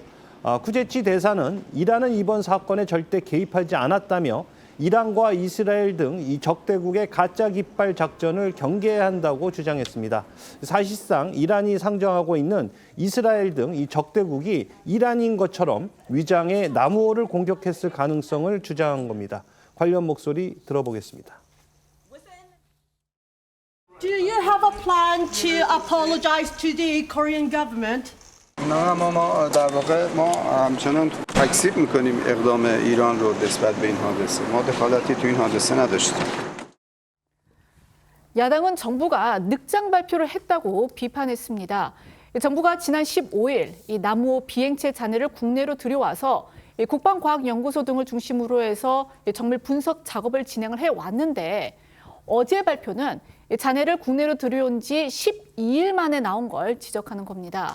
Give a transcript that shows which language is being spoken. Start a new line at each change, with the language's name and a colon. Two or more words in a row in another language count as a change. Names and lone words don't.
Korean: 쿠제치 대사는 이란은 이번 사건에 절대 개입하지 않았다며 이란과 이스라엘 등 이 적대국의 가짜 깃발 작전을 경계해야 한다고 주장했습니다. 사실상 이란이 상정하고 있는 이스라엘 등 이 적대국이 이란인 것처럼 위장해 남우호를 공격했을 가능성을 주장한 겁니다. 관련 목소리 들어보겠습니다.
English: Do you have a plan to apologize to the Korean government?
Persian: نه ما در واقع ما همچنان تکذیب میکنیم اقدام ایران رو نسبت به این حادثه. ما دخالتی تو این حادثه نداشتیم.
Korean: 야당은 정부가 늑장 발표를 했다고 비판했습니다. 정부가 지난 15일 이 남우호 비행체 잔해를 국내로 들여와서 국방과학연구소 등을 중심으로 해서 정밀 분석 작업을 진행을 해왔는데 어제 발표는 잔해를 국내로 들여온 지 12일 만에 나온 걸 지적하는 겁니다.